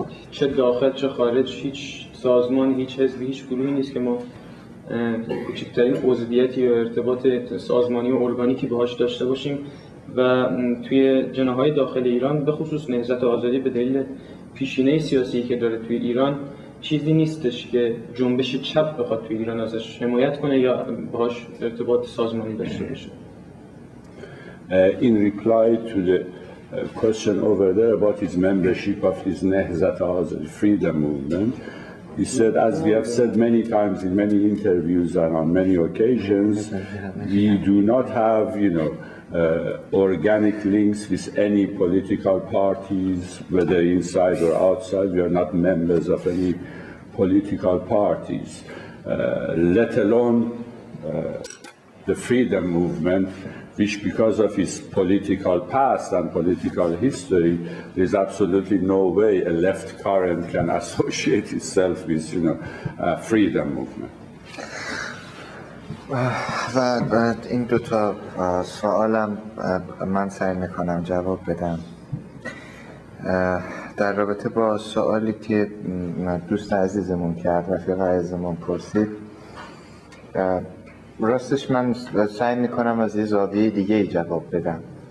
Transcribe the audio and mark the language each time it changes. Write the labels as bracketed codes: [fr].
[fa] چه داخل چه خارج هیچ سازمان، هیچ حزبی، هیچ گروهی نیست که ما کوچکترین عضویتی یا ارتباط سازمانی و ارگانیکی باهاش داشته باشیم و توی جناح‌های داخل ایران به خصوص نهضت آزادی به دلیل پیشینه سیاسی که داره توی ایران چیزی نیستش که جنبش چپ بخواد توی ایران ازش حمایت کنه یا باهاش ارتباط سازمانی داشته باشه. [en] In reply to the question over there about his membership of his Nehzat al freedom movement. He said, as we have said many times in many interviews and on many occasions, we do not have, organic links with any political parties, whether inside or outside. We are not members of any political parties, let alone the freedom movement, which because of its political past and political history, there's absolutely no way a left current can associate itself with, freedom movement. [fa] و این دو تا سوالم من سعی میکنم جواب بدم. در رابطه با سوالی که دوست عزیزمون کرد، رفیق عزیزمون پرسید، راستش من سعی میکنم از یه زاویه دیگه ای جواب بدم.